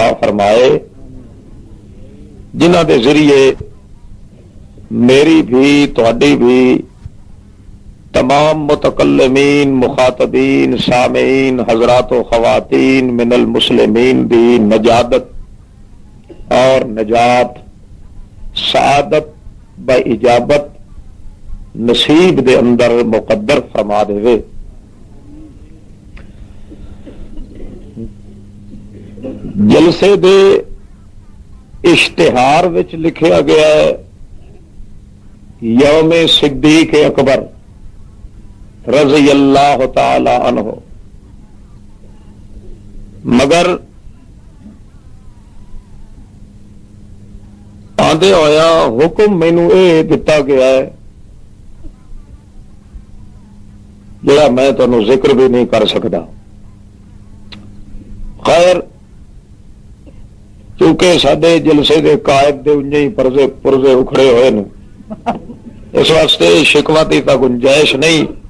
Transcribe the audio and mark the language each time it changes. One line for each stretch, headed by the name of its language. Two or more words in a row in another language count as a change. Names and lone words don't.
Punjabi: فرمائے جنہ دے ذریعے میری بھی تہاڈی بھی تمام متکلمین، مخاطبین، سامعین، حضرات و خواتین
Arabic: من المسلمین
Punjabi: دی نجادت اور نجات، سعادت با اجابت نصیب دے اندر مقدر فرما دے. جلسے دے اشتہار وچ لکھیا گیا ہے یوم صدیق اکبر
Arabic: رضی اللہ تعالی عنہ،
Punjabi: مگر آندے ہویا حکم مینوں اے دتا گیا ہے جڑا
Urdu: میں تمہیں ذکر بھی نہیں کر سکتا.
Punjabi: خیر، کیونکہ سڈے جلسے دے قائد دے انجے ہی پرزے اکھڑے ہوئے نے، اس واسطے شکوہ دی تا گنجائش نہیں.